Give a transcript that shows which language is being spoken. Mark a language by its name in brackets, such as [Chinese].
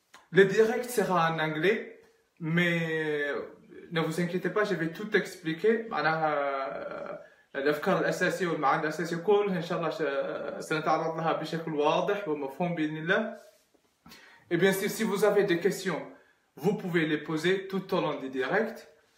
[French] Le direct sera en anglais, mais ne vous inquiétez pas, je vais tout expliquer. [Arabic] معناها الأفكار الأساسية والمعاني الأساسية كلها إن شاء الله سنتعرض لها بشكل واضح ومفهوم بإذن الله. [French] Et bien sûr, si vous avez des questions, vous pouvez les poser tout au long du direct.